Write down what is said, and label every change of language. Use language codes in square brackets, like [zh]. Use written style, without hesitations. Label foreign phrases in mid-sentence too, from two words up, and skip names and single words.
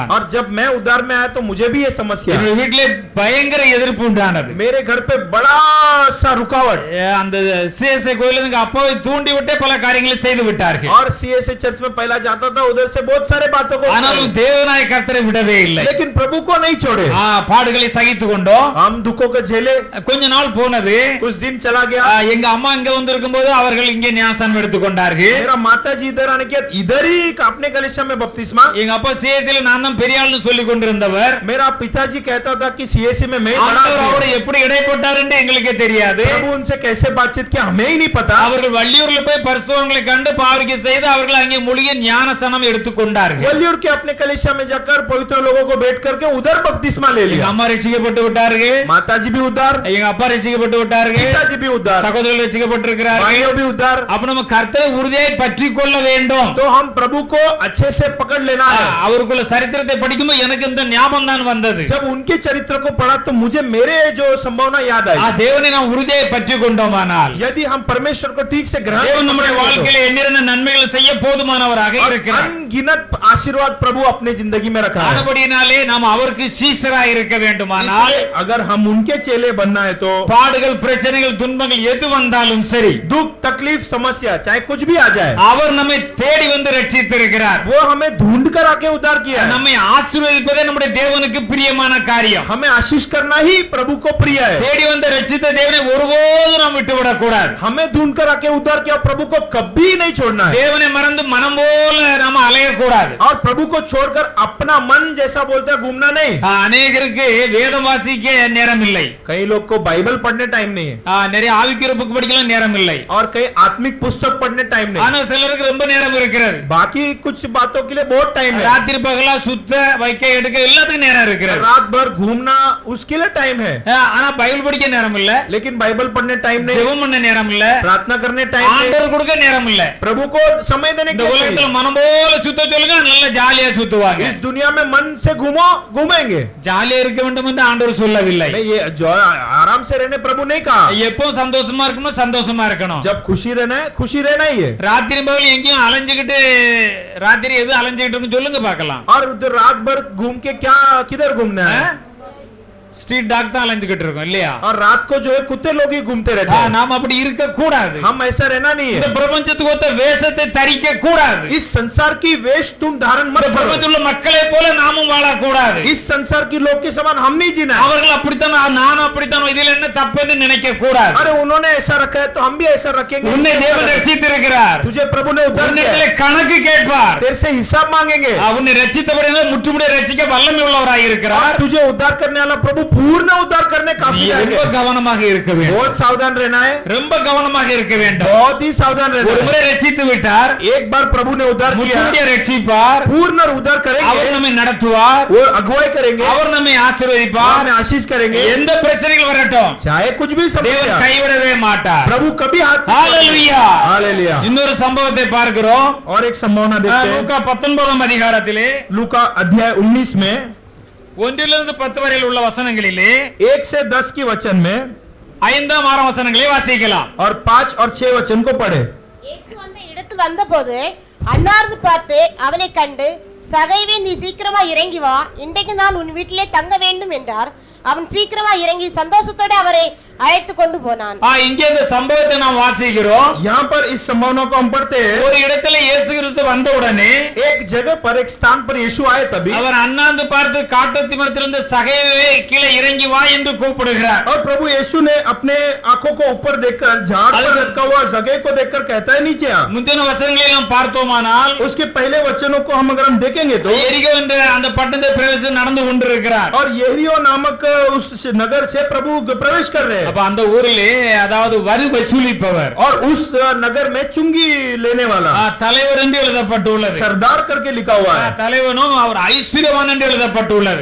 [hi] और जब मैं उद्धार में आया तो मुझे भी ये समस्या. [ta] என்னோட வீட்டிலே பயங்கர எதிர்ப்பு உண்டானது. [hi] मेरे घर पे बड़ा सा रुकावट. [ta] அந்த சிஎஸ்ஐ கோயில்ல எங்க அப்பாவை தூண்டி விட்டே பல காரியங்களை செய்து விட்டார்கள். [hi] और सीएसए चर्च में पहला जाता था, उधर से बहुत सारे बातों को, [ta] ஆனாலும் தேவனாய கர்த்தரை விடவே இல்லை. [hi] लेकिन प्रभु को नहीं छोड़े. [ta] பாடுகளை சகித்து கொண்டோம். [hi] हम दुखों को झेले. [ta] கொஞ்ச நாள் போனது. [hi] कुछ दिन चला गया. [ta] எங்க அம்மா இங்க வந்திருக்கும் போது அவர்கள் இங்கே ஞானஸ்நானம் எடுத்துக் கொண்டார்கள். [hi] मेरा माताजी इधर आने के इधर ही अपने कलीसिया में बपतिस्मा. [ta] எங்க அப்பா சிஎஸ்ஐல நான் தான் பெரிய ஆள்னு சொல்லி கொண்டிருந்தவர். [hi] मेरा पिताजी कहता था कि सीएसए में मैं बड़ा [ta] ஆண்டவர் அவரை எப்படி இடைப்பட்டார் என்று எங்களுக்கே தெரியாது. [hi] प्रभु उनसे कैसे बातचीत किया हमें ही नहीं पता. [ta] அவர்கள் வள்ளியூர்ல போய் பரிசுத்தவான்களை கண்டு பாவரிக்கை செய்து அவர்கள் அங்கே மூழ்கி ஞானஸ்நானம் எடுத்துக் கொண்டார்கள். [hi] वल्लियूर के अपने कलीसिया में जाकर पवित्र लोगों को बैठ करके उधर बपतिस्मा ले [ta] எங்க [hi] लिया. [ta] அம்மா ரட்சிக்கப்பட்டு விட்டார்கள். [hi] माताजी भी उद्धार. [ta] எங்க அப்பா ரட்சிக்கப்பட்டு விட்டார்கள். [hi] पिताजी भी उद्धार. [ta] சகோதரர்கள் ரட்சிக்கப்பட்டிருக்கிறார்கள். [hi] भाइयों भी उद्धार. [ta] அப்ப நம்ம கர்த்தரை உறுதியாய் பற்றிக் கொள்ள வேண்டும். [hi] तो हम प्रभु को अच्छे से पकड़ लेना है. [ta] அவருக்குள்ள சரித்திரத்தை படிக்கும்போது எனக்கு இந்த ஞாபகம் தான் வந்தது. [hi] जब उनके चरित्र को पढ़ा तो मुझे मेरे जो संभावना याद आई. [ta] தேவனை நாம் உறுதியாய் பற்றிக் கொண்டோமானால், [hi] यदि हम परमेश्वर को ठीक से ग्रहण [ta] தேவன் நம்முடைய வாழ்க்கையில எண்ணிருந்த நன்மைகளை செய்ய போதுமானவராக இருக்கிறார். [hi] अनगिनत आशीर्वाद प्रभु अपने जिंदगी में रखा है. [ta] ஆனபடியினாலே நாம் அவருக்கு சீஷராய் இருக்க வேண்டுமானால், [hi] अगर हम उनके चेले बनना है तो [ta] பாடுகள் பிரச்சனைகள் துன்பங்கள் எது வந்தாலும் சரி, [hi] दुख तकलीफ समस्या चाहे कुछ भी आ जाए, [ta] அவர் நம்மை தேடி வந்து ரட்சித்திருக்கிறார். [hi] वो हमें ढूंढ कर आके उद्धार किया है. [ta] நம்மை ஆசீர்வதிப்பதே நம்முடைய தேவனுக்கு பிரியமான காரியம். [hi] हमें आशीष करना ही प्रभु को प्रिय है. [ta] தேடி வந்து ரட்சித்த தேவனை ஒருபோதும் நாம் விட்டுவிடக் கூடாது. [hi] हमें ढूंढ कर आके उद्धार किया प्रभु को कभी नहीं छोड़ना है. [ta] தேவனை மறந்து மனம் போல நாம அலையக்கூடாது. [hi] और प्रभु को छोड़कर अपना मन जैसा बोलते हैं घूमना नहीं. [ta] அநேகருக்கு வேதம் வாசிக்க நேரம் இல்லை. [hi] कई लोग को बाइबल पढ़ने टाइम नहीं है. [ta] நிறைய ஆவிக்குரிய புக் படிக்கலாம் நேரம் இல்லை. [hi] और कई आत्मिक पुस्तक पढ़ने टाइम नहीं. [ta] ஆனா சிலருக்கு ரொம்ப நேரம் இருக்கிறது. [hi] बाकी कुछ बातों के लिए बहुत टाइम है. [ta] ராத்திரி பகலா சுத்த வைக்க எடுக்க எல்லாத்துக்கும் நேரம் இருக்கிறது. [hi] रात भर घूमना उसके लिए टाइम है. [ta] ஆனா பைபிள் படிக்க நேரம் இல்ல. [hi] लेकिन बाइबल पढ़ने टाइम नहीं. [ta] ஜெபம் பண்ண நேரம் இல்ல. [hi] प्रार्थना करने टाइम नहीं. [ta] ஆண்டவர் கொடுக்க நேரம் இல்ல. [hi] प्रभु को समय देने [ta] இந்த [hi] के लिए. [ta] உலகத்துல மனம் போல சுத்த சொல்லுங்க, நல்ல ஜாலியா சுத்துவாங்க. [hi] इस दुनिया में मन से घूमेंगे. [ta] ஜாலியா இருக்க வேண்டும் என்று ஆண்டவர் சொல்லவில்லை. [hi] नहीं, ये जो आराम से रहने प्रभु नहीं कहा. [ta] எப்பவும் சந்தோஷமா இருக்கணும், சந்தோஷமா இருக்கணும். [hi] जब खुशी रहना है खुशी रहना ही है. [ta] ராத்திரி பகல் எங்கேயும் அலைஞ்சுக்கிட்டு ராத்திரி எது அலைஞ்சுக்கிட்டு இருக்குன்னு சொல்லுங்க பார்க்கலாம். [hi] और उधर रात भर घूम के क्या किधर घूमना है. [en] street dog [ta] தான் அலைஞ்சுக்கிட்டு இருக்கோம் இல்லையா? [hi] और रात को जो है कुत्ते लोग ही घूमते रहते हैं. [ta] நாம் அப்படி இருக்க கூடாது. [hi] हम ऐसा रहना नहीं [ta] இந்த [hi] है. [ta] பிரபஞ்சத்துக்கு ஒத்த வேஷத்தை தரிக்க கூடாது. [hi] इस संसार की वेश तुम धारण मत करो. [ta] பிரபஞ்சத்தில் உள்ள மக்களை போல நாமும் வாழக்கூடாது. [hi] इस संसार की लोग के समान हम नहीं जीना है. [ta] அவர்கள் அப்படித்தான் நானும் அப்படித்தான், இதில் என்ன தப்புன்னு நினைக்க கூடாது. [hi] अरे उन्होंने ऐसा रखा है तो हम भी ऐसा रखेंगे. [ta] உன்னை தேவன் ரட்சித்திருக்கிறார். [hi] तुझे प्रभु ने उद्धार किया [ta] உன்னிடத்திலே [hi] है. [ta] கணக்கு கேட்பார். [hi] तेरे से हिसाब मांगेंगे. [ta] உன்னை ரட்சித்தபடியால் முற்றுமுடிய ரட்சிக்க வல்லமை உள்ளவராய் [hi] और [ta] இருக்கிறார். [hi] तुझे उद्धार करने वाला प्रभु प्रभु पूर्ण उद्धार करने [ta] நீ [hi] काफी [ta] ரொம்ப [hi] आएंगे। [ta] கவனமாக இருக்க வேண்டும், [hi] बहुत सावधान रहना है, [ta] ரொம்ப கவனமாக இருக்க வேண்டும். [hi] बहुत ही सावधान रहना [ta] ஒரு [hi] है। [ta] முறை ரட்சித்து விட்டார், [hi] एक बार प्रभु ने उद्धार किया, [ta] முற்றுமுடிய ரட்சிப்பார், [hi] पूर्ण उद्धार [ta] அவர் [hi] करेंगे, [ta] நம்மை நடத்துவார், [hi] वो अगुवाई करेंगे, [ta] அவர் நம்மை [hi] वो [ta] ஆசீர்வதிப்பார். [hi] हमें आशीष करेंगे, [ta] எந்த பிரச்சனைகள் வரட்டும், [hi] चाहे कुछ भी [ta] தேவன் [hi] समस्या, [ta] கைவிடவே மாட்டார். [hi] प्रभु कभी हाथ [ta] ஹalleluya. [hi] हालेलुया। [ta] இன்னொரு சம்பவத்தை பார்க்கிறோம். [hi] और एक संभावना देखते हैं, [ta] லூக்கா 19 அதிகாரத்திலே [hi] लूका अध्याय 19 में [ta] 1 10 வரையில் உள்ள வசனங்களிலே [hi] 1 से 10 की वचन में [ta] 5 6 வசனங்களை வாசிக்கலாம். [hi] और 5 और 6 वचन को पढ़े। [ta] இயேசு அந்த இடத்தில் வந்தபோது அன்னார்ந்து பார்த்து அவனை கண்டு, சகைவே, நீ சீக்கிரமா இறங்கி வா, இன்றைக்கு நான் உன் வீட்டிலே தங்க வேண்டும் என்றார். அவன் சீக்கிரமா இறங்கி சந்தோஷத்தோட அவரை அழைத்து கொண்டு போனான். இங்கே இந்த சம்பவத்தை நாம் வாசிக்கிறோம். [hi] यहाँ पर इस संभावना को हम पढ़ते हैं, [ta] ஒரு இடத்துல இயேசு கிறிஸ்து வந்த உடனே [hi] एक जगह पर एक स्थान पर यीशु आए तभी, [ta] அவர் அண்ணாந்து பார்த்து காட்டத்தி மரத்திலிருந்து சகைவே கீழே இறங்கி வா என்று கூப்பிடுகிறார். [hi] और प्रभु यीशु ने अपने आंखों को ऊपर देखकर झाड़ पर लटका हुआ जगह को देखकर कहता है नीचे आ। [ta] முந்தின வசனங்களை நாம் பார்த்தோமானால் [hi] उसके पहले वचनों को हम अगर हम देखेंगे तो, [ta] எரிகோ என்ற அந்த பட்டணத்தை பிரவேசி நடந்து கொண்டிருக்கிறார். [hi] और यरीहो नामक उस नगर से प्रभु प्रवेश कर रहे हैं, [ta] அப்ப அந்த ஊரிலே அதாவது வரி வசூலிப்பவர் [hi] और उस नगर में चुंगी लेने वाला [ta] தலைவர் என்று எழுதப்பட்டுள்ளது. [hi] सरदार करके लिखा हुआ है, [ta] தலைவனும் அவர் ஐஸ்வர்யவான் என்று எழுதப்பட்டுள்ளது.